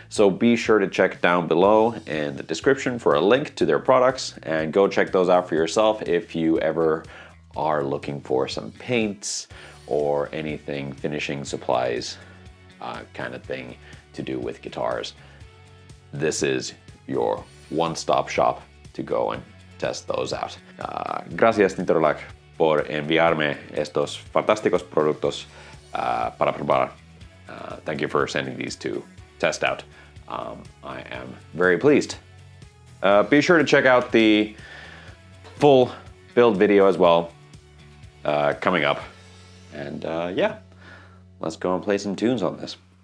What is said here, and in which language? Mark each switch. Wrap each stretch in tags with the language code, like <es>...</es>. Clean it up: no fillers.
<en>So be sure to check down below in the description for a link to their products, and go check those out for yourself if you ever are looking for some paints or anything finishing supplies kind of thing to do with guitars. This is your one-stop shop to go and test those out.</en> <es>Gracias Nitorlack por enviarme estos fantásticos productos para probar.</es> <en>Thank you for sending these to test out. I am very pleased. Be sure to check out the full build video as well coming up. And yeah, let's go and play some tunes on this.</en>